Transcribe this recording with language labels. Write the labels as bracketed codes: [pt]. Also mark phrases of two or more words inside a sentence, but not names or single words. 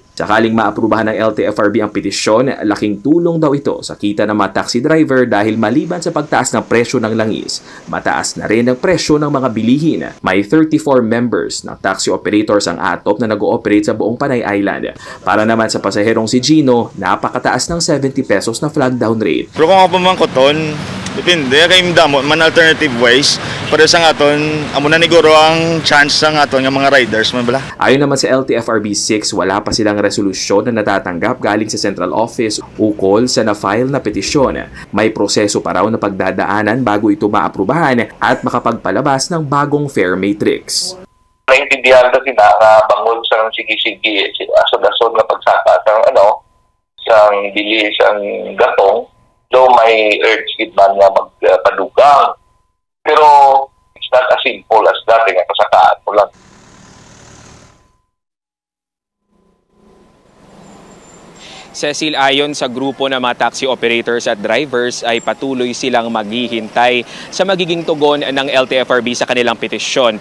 [tl] Sakaling maaprubahan ng LTFRB ang petisyon, laking tulong daw ito sa kita ng mga [en] taxi driver [tl] dahil maliban sa pagtaas ng presyo ng langis, mataas na rin ang presyo ng mga bilihin. May 34 members ng [en] taxi operators [tl] ang ATOP na nag-ooperate sa buong Panay Island. Para naman sa pasaherong si Gino, napakataas ng 70 pesos na [en] flag down rate. [hil] Pero kung ako pamangkoton, depende kay damo man [en] alternative ways [hil] para sa aton amo na niguro ang chance sa aton nga mga riders man bala. [tl] Ayon naman sa LTFRB 6, wala pa silang resolusyon na natatanggap galing sa central office ukol sa na-file na petisyon. May proseso pa raw na pagdadaanan bago ito maaprubahan at makapagpalabas ng bagong [en] fare matrix. [hil] Naintindihan kasi na bangod sa sige-sige asod-asod na pagsaka sang bili sang gatong. So may urge gid man nga magpadugang. [en] Pero it's not as simple as that [hil] nga kasakaan mo lang. [tl] Cecil, ayon sa grupo ng mga [en] taxi operators [tl] at drivers ay patuloy silang maghihintay sa magiging tugon ng LTFRB sa kanilang petisyon.